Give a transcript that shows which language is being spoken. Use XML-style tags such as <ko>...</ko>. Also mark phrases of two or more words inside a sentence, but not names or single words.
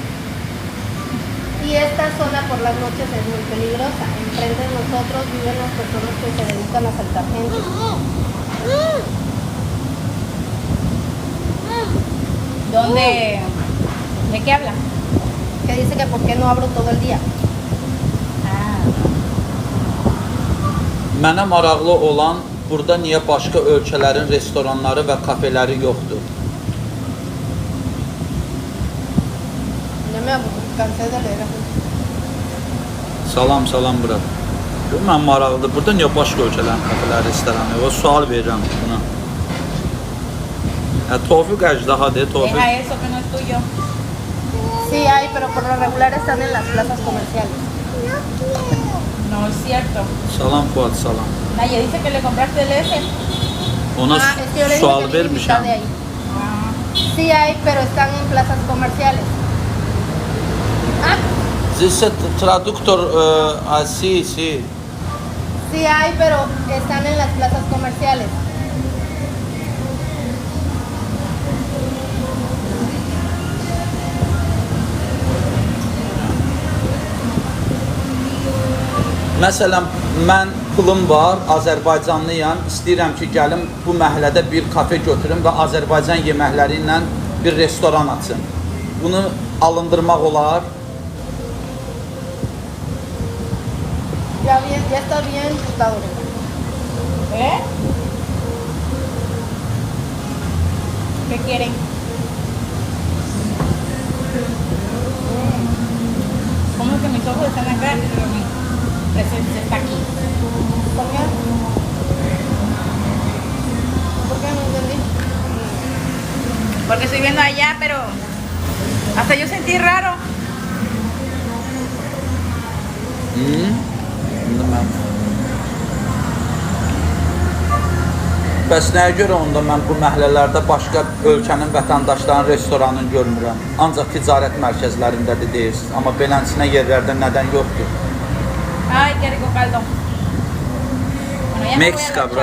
<es>Y esta zona por las noches es muy peligrosa. Enfrente de nosotros viven las personas que se dedican a asaltar gente. ¿Dónde? ¿De qué habla? Que dice que por qué no abro todo el día.</es> <az>Mənə maraqlı olan burada niyə başqa ölkələrin restoranları və kafeləri yoxdur?</az> <es>Ya me cansé de leer.</es> <az>Salam, salam bura. Mən maraqlıdır. Burada niyə başqa ölkələrin kafeləri, restoranı yoxdur? Sual verirəm buna. Tofiq əjdahadır, Tofiq.</az> <es>Deja eso que no es tuyo. Sí hay, pero por lo regular están en las plazas comerciales. No es cierto.</es> <az>Salam Fuad, salam.</az> <es>Naya dice que le compraste el S.</es> <az>Ona</az> <es>Es que yo le dije</es> <az>sual</az> <es>que viene mitad de</es> <az>vermişəm.</az> <es>ahí. Sí hay, pero están en plazas comerciales. Ah, Dice traductor, sí, sí. sí hay, pero están en las plazas comerciales.</es> <az>Məsələn, mən pulum var, Azərbaycanlıyam, istəyirəm ki, gəlim bu məhəllədə bir kafe götürüm və Azərbaycan yeməkləri ilə bir restoran açım. Bunu alındırmaq olar. Ya está bien gustado.</az> <es>¿Eh? ¿Qué quieren? ¿Cómo que mis ojos están acá? Pero mi presencia está aquí. ¿Por qué? ¿Por qué no entendí? Porque estoy viendo allá, pero hasta yo sentí raro.</es> <az>İndi mən. Bəs nəyə görə onda mən bu məhəllələrdə başqa ölkənin vətəndaşlarının restoranını görmürəm? Ancaq ticarət mərkəzlərindədir deyirsiniz. Amma beləsinə yerlərdə nədən yoxdur?</az> <es>Ay, qué rico caldo. Bueno, ya me voy a Mexica, la bro.</es>